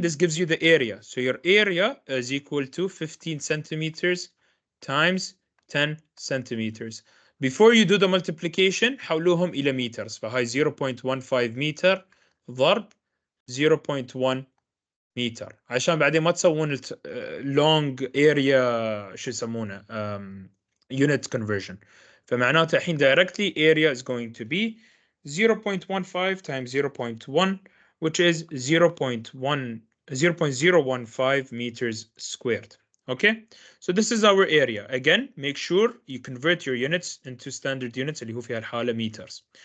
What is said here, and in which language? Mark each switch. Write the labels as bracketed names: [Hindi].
[English] This gives you the area. So your area is equal to 15 centimeters times 10 centimeters. Before you do the multiplication, [Arabic] حولوهم إلى [English] meters. [Arabic] فهاي [English] 0.15 meter [Arabic] ضرب [English] 0.1 meter. [Arabic] عشان بعدين ما تسوون [English] long area [Arabic] شو يسمونه [English] unit conversion. [Arabic] فمعناته الحين [English] directly area is going to be 0.15 times 0.1, which is 0.015 meters squared. Okay, so this is our area. Again, make sure you convert your units into standard units [Arabic] اللي هو في هالحالة [English] meters.